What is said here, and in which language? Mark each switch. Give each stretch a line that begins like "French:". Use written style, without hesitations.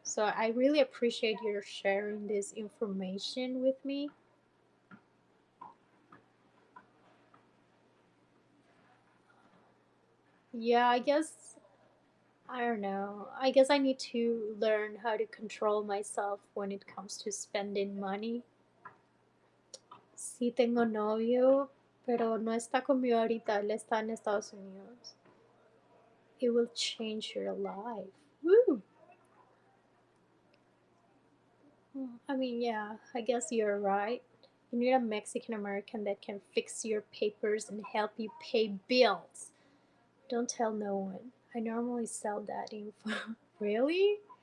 English: So I really appreciate your sharing this information with me. Yeah, I guess I don't know. I guess I need to learn how to control myself when it comes to spending money.
Spanish: Sí tengo novio, pero no está conmigo ahorita. Él está en Estados Unidos.
English: It will change your life. Woo! I mean, yeah, I guess you're right. You need a Mexican American that can fix your papers and help you pay bills. Don't tell no one. I normally sell that info. Really?